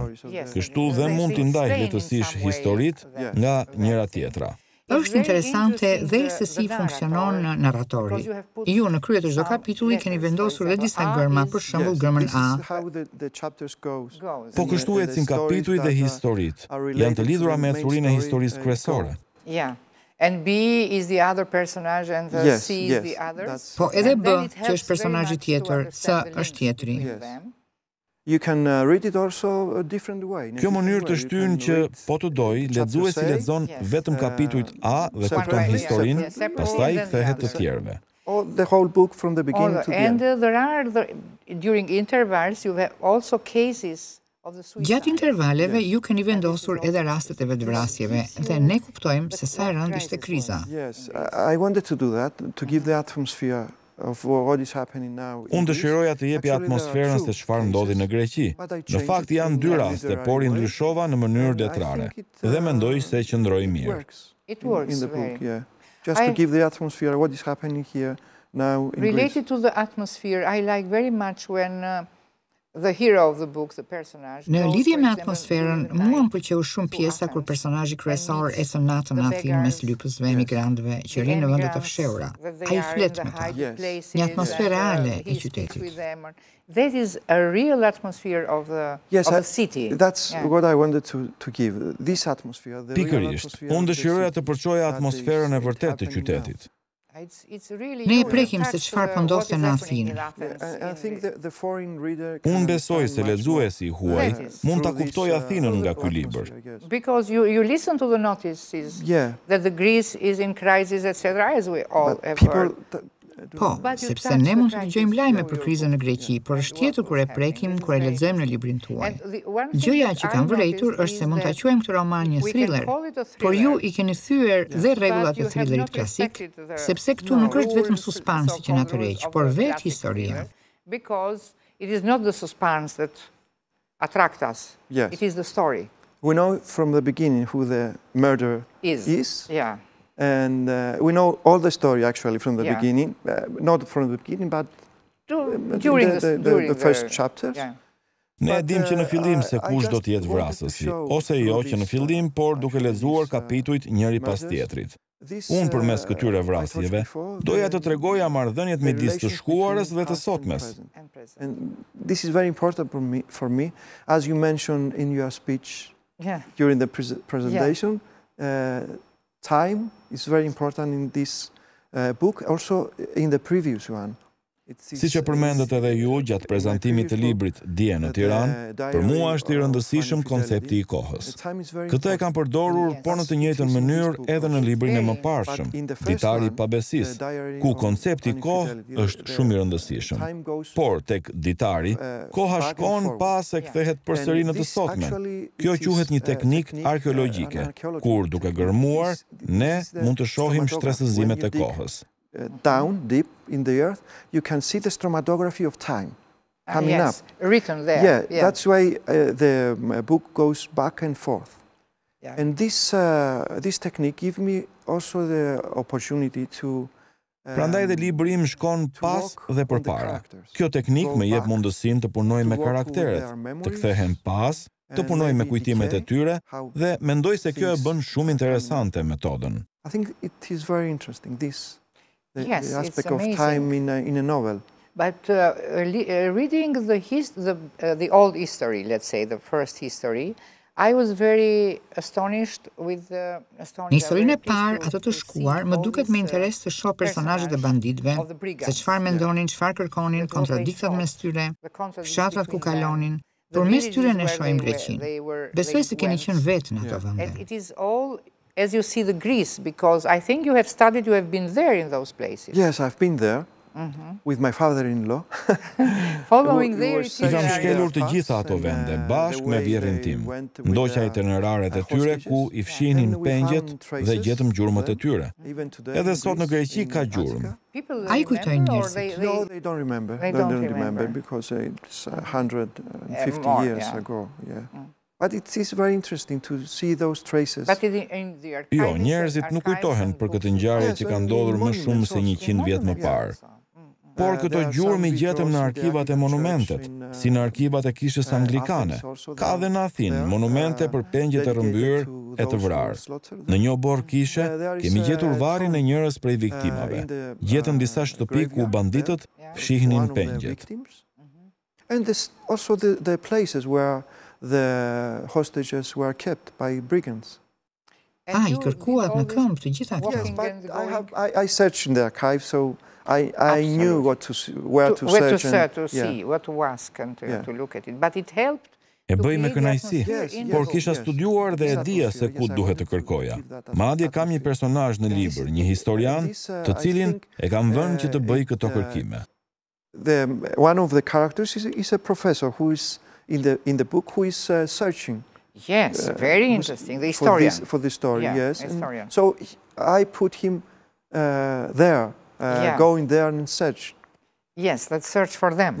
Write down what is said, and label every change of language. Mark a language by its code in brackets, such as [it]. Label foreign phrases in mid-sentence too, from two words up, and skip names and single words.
[sq] Kështu dhe mund t'i ndaj lehtësisht historitë nga njëra tjetra. Është interesante dhe se si funksionon narratori. Ju në krye të çdo kapitulli keni vendosur dhe disa gërma, për shembull gërmën A. Po kështu ecin kapitujt dhe historitë. Janë të lidhura me ecurinë e historisë kryesore. [en] And B is the other personage and the C is the other. [sq] Po edhe B, që është personazhi tjetër, C është tjetri. [en] You can read it also a different way. [sq] Kjo mënyrë të shtyn që po të doj, lexuesi lexon vetëm kapitujt A dhe kupton historinë, pastaj kthehet të tjerëve. [en] The whole book from the beginning to the end. And there are during intervals you have also cases. [sq] Gjatë intervaleve ju keni vendosur edhe rastet e vetvrasjeve dhe ne kuptojmë se sa e rëndë ishte kriza. [en] Yes, I wanted to do that to give the atmosphere of what is happening now. [sq] Unë dëshiroja të jepi atmosferën se çfarë ndodhi në Greqi. Në fakt janë dy raste, por i ndryshova në mënyrë letrare dhe mendoj se qëndroi mirë. [en] It works in the book, yeah. Just to give the atmosphere what is happening here now in Greece. Related to the atmosphere, I like very much when the hero of the book, the personage. [sq] Në lidhje me atmosferën, mua më pëlqeu shumë pjesa kur personazhi kryesor ecën natën në Athinë mes lypësve e emigrantëve që rinë në vende të fshehura. Ai flet me ta. Një atmosferë reale e qytetit. [en] That is a real atmosphere of the city. That's what I wanted to give. This atmosphere, the [sq] Pikërisht, unë dëshiroja të përçoja atmosferën e vërtetë të qytetit. Ne e prekim se çfarë po ndodhte në Athinë. Unë besoj se lexuesi huaj mund ta kuptojë Athinën nga ky libër. [en] Because you listen to the notices that the Greece is in crisis, etc. as we all have heard. [sq] Po, sepse ne mund të dëgjojmë lajme për krizën në Greqi, por është tjetër kur e prekim, kur e lexojmë në librin tuaj. Gjëja që kam vërejtur është se mund ta quajmë këtë roman një thriller, por ju i keni thyer dhe rregullat e thrillerit klasik, sepse këtu nuk është vetëm suspansi që na tërheq, por vetë historia. [en] Because it is not the suspense that attracts us. It is the story. We know from the beginning who the murderer is. Yeah. And we know all the story actually from the beginning, not from the beginning, but during the first chapters. [sq] Ne e dim që në fillim se kush do të jetë vrasësi, ose jo që në fillim, por duke lexuar kapitujt njëri pas tjetrit. Unë përmes këtyre vrasjeve doja të tregoja marrëdhëniet midis të shkuarës dhe të sotmes. [en] And this is very important for me, as you mentioned in your speech during the presentation. Time is very important in this book, also in the previous one. [sq] Siç e përmendet edhe ju gjatë prezantimit të librit Dje në Tiranë, për mua është i rëndësishëm koncepti i kohës. Këtë e kam përdorur, por në të njëjtën mënyrë edhe në librin e mëparshëm, Ditari i Pabesisë, ku koncepti kohë është shumë i rëndësishëm. Por tek Ditari, koha shkon pas e kthehet përsëri në të sotmen. Kjo quhet një teknikë arkeologjike, kur duke gërmuar, ne mund të shohim shtresëzimet e kohës. [en] Down, deep in the earth, you can see the stromatography of time coming up. Written there. That's why the book goes back and forth. And this technique gives me also the opportunity to [sq] Prandaj dhe libri im shkon pas dhe përpara. Kjo teknik më jep mundësinë të punoj me karakteret, të kthehem pas, të punoj me kujtimet e tyre dhe mendoj se kjo e bën shumë interesante metodën. [en] I think it is very interesting, this. The aspect of amazing. time in a novel. But reading the old history, let's say, the first history, I was very astonished with the [sq] Në historinë e parë, ato të shkuar, më duket me interes të shoh personazhet e banditëve, se çfarë mendonin, çfarë kërkonin, kontradiktat mes tyre, fshatrat ku kalonin. Përmes tyre ne shohim Greqinë. Besoj se keni qenë vetë në ato vende. [en] It is all as you see the Greece, because I think you have studied, you have been there in those places. Yes, I've been there. with my father-in-law. [sq] I kam shkelur të gjitha ato vende, bashkë me vjerrin tim. Ndoqa itineraret e tyre ku i fshihnin pengjet dhe gjetëm gjurmët e tyre. Edhe sot në Greqi ka gjurmë. A I kujtojnë njerëzit? [en] No, they don't remember. They don't remember because it's 150 years ago. Yeah. But it is very interesting to see those traces. [sq] Jo, njerëzit nuk kujtohen për këtë ngjarje që ka ndodhur më shumë se 100 vjet më parë. Por këto gjurmë I gjetëm në arkivat e monumentet, si në arkivat e kishës anglikane. Ka dhe në Athinë monumente për pengjet e rrëmbyer e të vrarë. Në një obor kishe kemi gjetur varrin e njërës prej viktimave. Gjetëm disa shtëpi ku banditët fshihnin pengjet. [en] And also the places where the hostages were kept by brigands. [sq] I kërkuat në këmbë të gjitha këto. [en] I searched in the archive, so I knew where to search to see, what to ask and to look at it. But it helped. [sq] E bëj me kënaqësi, por kisha studiuar dhe e dija se ku duhet të kërkoja. Madje kam një personazh në libër, një historian, të cilin e kam vënë që të bëj këto kërkime. [en] One of the characters is a professor who is in the book who is searching. Yes, very interesting. The historian. For the story, yes. Historian. So I put him there, going there and search. Yes, let's search for them.